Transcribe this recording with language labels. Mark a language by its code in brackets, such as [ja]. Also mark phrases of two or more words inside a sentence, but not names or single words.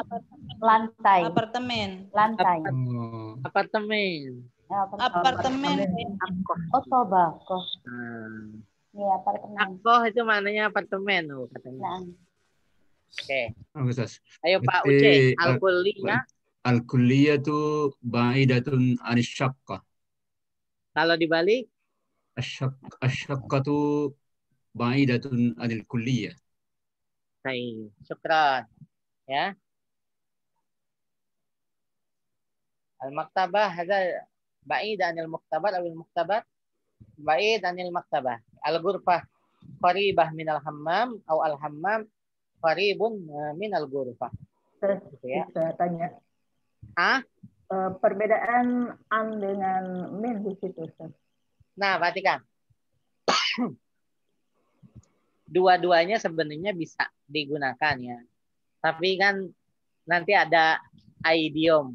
[id] Lantai. Apartemen. Lantai. Apartemen. Apartemen. Oh, tobakoh. Ya, apartemen. Syaqqah itu maknanya apartemen katanya. Oke. Ustaz. Ayo Pak Uce, al-kulliyah. [ar] الكلية itu بعيدة عن الشقة. [id] Kalau dibalik? [ar] الشقة itu بعيدة عن الكلية. [id] Baik, syukran. Ya. [ar] المكتبة هذا بعيد عن المختبر atau المختبر بعيد عن المكتبة. الغرفة قريبة من الحمام atau الحمام قريب من الغرفة. [id] Terus Gitu ya. saya tanya. Perbedaan an dengan min di situ, Ustaz. Nah, perhatikan. Dua-duanya sebenarnya bisa digunakan ya. Tapi kan nanti ada idiom.